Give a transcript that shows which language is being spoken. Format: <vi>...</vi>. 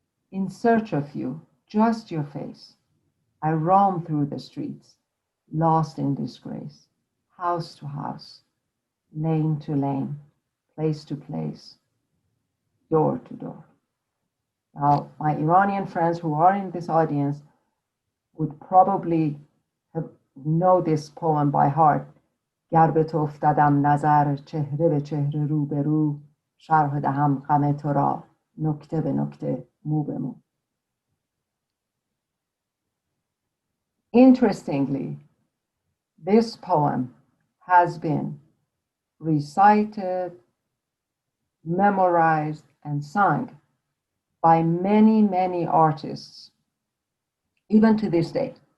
<en>In search of you, just your face, I roam through the streets, lost in disgrace, house to house, lane to lane, place to place, door to door. Now, my Iranian friends who are in this audience would probably know this poem by heart.</en> <fa>گر به تو افتدم نظر چهره به چهره رو به رو شرح دهم غم تو را نکته به نکته مو به مو.</fa> <en>Interestingly, this poem has been recited, memorized, and sung by many, many artists, even to this day.</en>